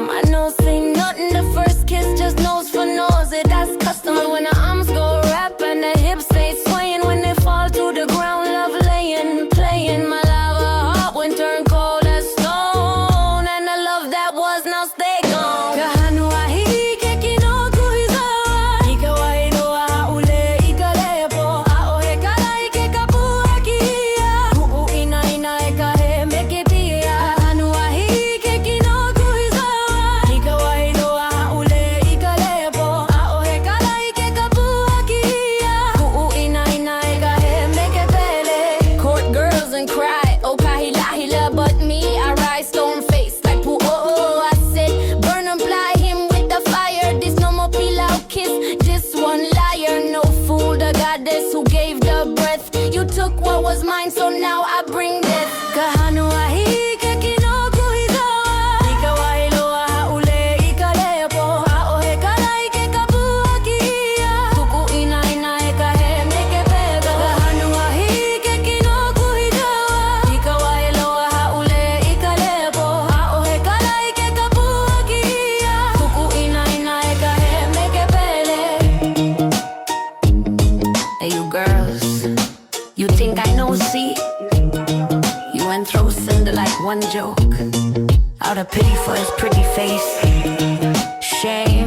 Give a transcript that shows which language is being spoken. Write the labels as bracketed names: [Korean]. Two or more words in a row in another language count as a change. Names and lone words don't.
[English] I know say nothing. The first kiss just nose for nose. That's custom. When the arms go wrap and the hips stay swaying. When they fall to the ground, love laying, playing. My lava heart when turn cold as stone. And the love that was now stay gone. [Hawaiian] Hanu kino kuhihewa. ʻAʻohe lepo. ʻAʻohe kapu haki. Kuʻu inaina kahe make pia. Hanu kino kuhihewa. ʻAʻohe lepo. ʻAʻohe kapu haki. Kuʻu inaina kahe make Pele. [English] Court girls and cry, oh hilahila, but me I rise stone face like Puʻu. I said burn and ply him with the fire. This no more pilau kiss, just one liar. No fool, the goddess who gave the breath. You took what was mine, so now I bring death. [Hawaiian] Hanu kino kuhihewa. ʻAʻohe lepo. ʻAʻohe kapu haki. Kuʻu inaina kahe make Pele. Hanu kino kuhihewa. ʻAʻohe lepo. ʻAʻohe kapu haki. Kuʻu inaina kahe make Pele. [English] Hey, you girls, you think I know, see? You went through cinder like one joke. Out of pity for his pretty face. Shame.